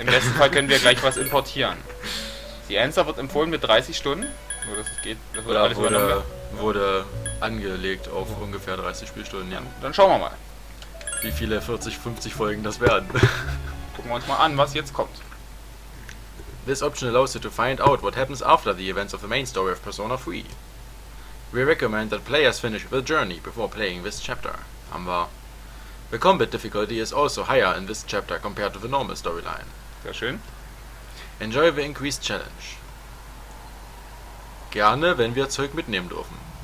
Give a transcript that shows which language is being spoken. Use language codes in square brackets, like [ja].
[de] Im besten Fall können wir gleich was importieren. The Answer wird empfohlen mit 30 Stunden. Nur dass es geht. Das wird alles wurde angelegt auf ungefähr 30 Spielstunden, ja. Dann schauen wir mal. Wie viele 40, 50 Folgen das werden. Gucken wir uns mal an, was jetzt kommt. [en] This option allows you to find out what happens after the events of the main story of Persona 3. We recommend that players finish the journey before playing this chapter. [de] Haben wir. [en] The combat difficulty is also higher in this chapter compared to the normal storyline. [de] Sehr schön. [en] Enjoy the increased challenge. [de] Gerne, wenn wir Zeug mitnehmen dürfen.